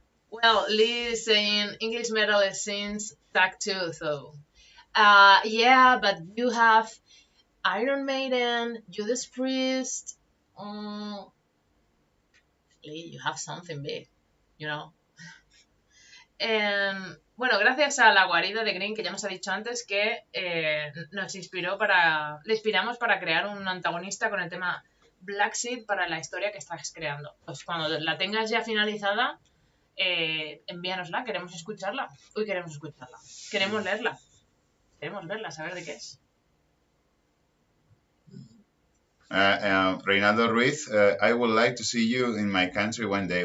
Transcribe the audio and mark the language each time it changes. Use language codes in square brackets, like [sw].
[en] Well, Lee is saying English metal scenes tag too, though. Yeah, but you have Iron Maiden, Judas Priest. Lee, you have something big, you know. [es] Bueno, gracias a la guarida de Green, que ya nos ha dicho antes que le inspiramos para crear un antagonista con el tema Black Seed para la historia que estás creando. Pues cuando la tengas ya finalizada, envíanosla, queremos escucharla. Queremos leerla. Queremos verla, saber de qué es. [en] Reinaldo Ruiz, I would like to see you in my country one day.